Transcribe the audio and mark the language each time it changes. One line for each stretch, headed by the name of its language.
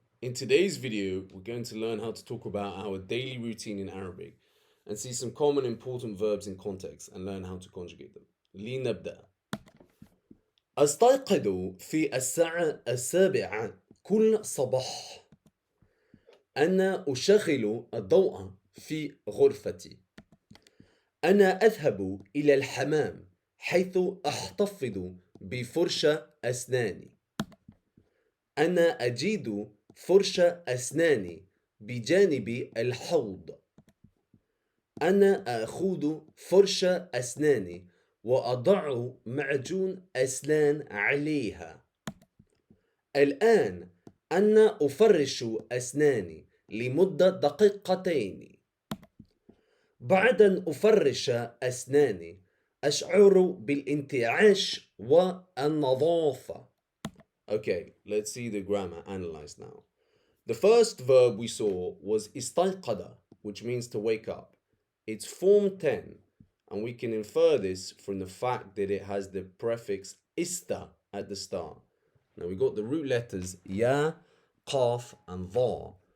English: In today's video, we're going to learn how to talk about our daily routine in Arabic and see some common important verbs in context and learn how to conjugate them.
Arabic: لنبدأ. أستيقظ في الساعة 7 كل صباح. أنا أشغل الضوء في غرفتي. أنا أذهب إلى الحمام حيث أحتفظ بفرشة أسناني. أنا أجد فرشة أسناني بجانب الحوض. أنا آخذ فرشة أسناني وأضع معجون أسنان عليها. الآن أنا أفرش أسناني لمدة دقيقتين. بعد أن أفرش أسناني أشعر بالانتعاش والنظافة.
English: Okay, let's see the grammar analyzed now. The first verb we saw was istayqada, which means to wake up. It's form 10, and we can infer this from the fact that it has the prefix ista at the start. Now we got the root letters ya, qaf, and dha.